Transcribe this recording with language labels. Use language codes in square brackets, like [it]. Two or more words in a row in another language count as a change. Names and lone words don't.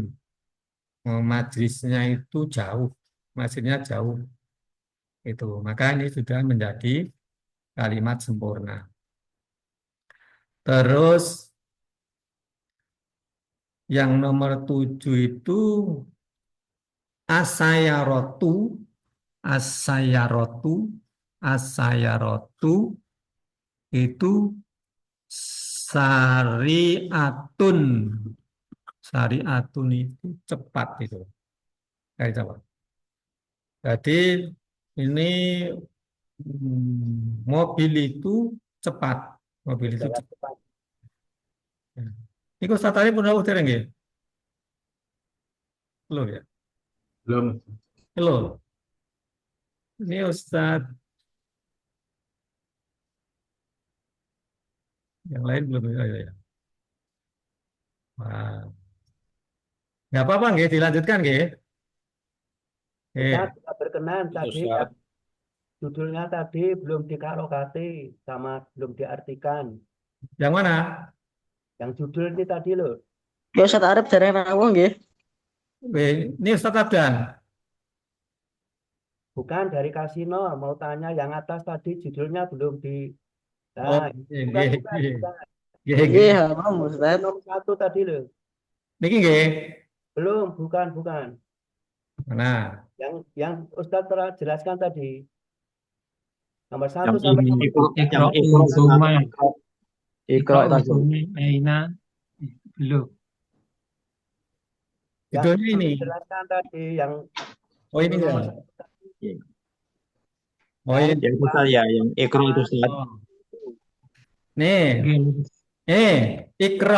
[id] Majlisnya itu jauh. Maksudnya jauh. Itu. Maka ini sudah menjadi kalimat sempurna. Terus yang nomor 7 itu as-sayyaratu. As-sayyaratu. As-sayyaratu itu syari'atun. Syari'atun itu cepat itu. Kayak cepat. Jadi ini mobil itu cepat. Mobil itu Jalan cepat. cepat. Ini Ustaz tadi pun udah nggih? Belum ya? Belum. Belum. Ini Ustaz yang lain belum ya. Wah. Nggak apa-apa nggih, dilanjutkan nggih. Ustaz, berkenan tadi Ustaz. judulnya tadi belum dikarokasi sama belum diartikan. Yang mana? Yang judul ini tadi loh. Ya Ustaz Arif dari Rawang nggih. Ini Ustaz Abdan. Bukan dari kasino, mau tanya yang atas tadi judulnya belum di. Oh, Nah, nggih, bukan, nggih, bukan, nggih. bukan. Nggih, Nggih, nggih. paham Ustaz. Nomor 1 tadi loh. [jv] Niki nggih. [id] Belum, bukan. Mana? Yang Ustadz telah jelaskan tadi. Nomor 1 Yang sampai ini, nomor yang [ar] اقرأ ثم [id] Iqra Iqra'u tadi. [ar] ثم أين belum. [id] yang Judulnya ini. dijelaskan tadi yang Oh ini nomor enggak. 1 tadi. Oh ini. Yang itu saya, yang Iqra itu Ustaz. Oh. Nih, Nggih. Iqra,